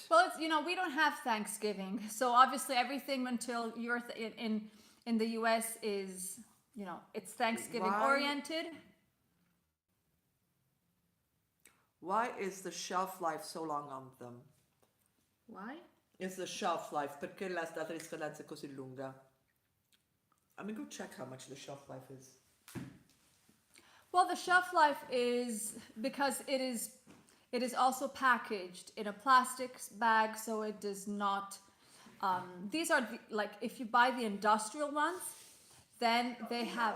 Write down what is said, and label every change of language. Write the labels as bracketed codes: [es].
[en] well, it's, we don't have Thanksgiving, so obviously everything until you're in the U.S. is, it's Thanksgiving Why? oriented. Why is the shelf life so long on them? Why? It's the shelf life. [it] Perché la data di scadenza è così lunga? [en] I mean, go check how much the shelf life is. Well, the shelf life is because it is also packaged in a plastic bag, so it does not. These are like if you buy the industrial ones, then they have.